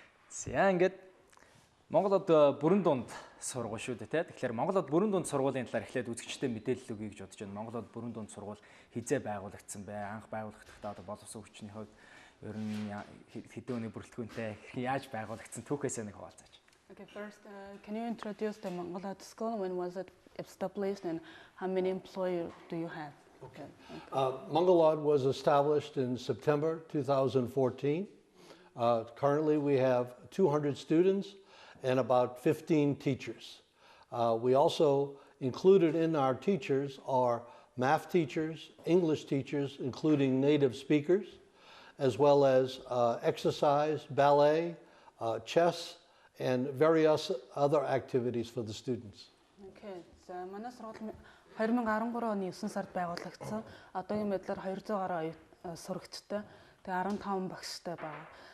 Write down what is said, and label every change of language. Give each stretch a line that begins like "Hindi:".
Mongolian: За ингээд Монголод бүрэн дунд сургууль шүү дээ тий. Тэгэхээр Монголод бүрэн дунд сургуулийн талаар эхлээд үзэгчтэй мэдээлэл өгье гэж бодож байна. Монголод бүрэн дунд сургууль хизээ байгуулагдсан бай. Анх байгуулагдахтаа одоо боловсон хүчний хувьд ер нь хэдэн өдрийн бүрэлдэхүүнтэй яаж байгуулагдсан түүхээсээ нэг хуваалцаач.
English: Okay, first, can you introduce the Mongol school? When was it established and how many employees do you have? Okay. Mongolod was established in September 2014. Currently, we have 200 students and about 15 teachers. We also included in our teachers are math teachers, English teachers, including native speakers, as well as exercise, ballet, chess, and various other activities for the students. Okay, so
Mongolian: манай сургууль 2013 оны 9 сард байгуулагдсан. Одоогийн байдлаар 200 гаруй сурагчтай, тэгээ 15 багштай байна.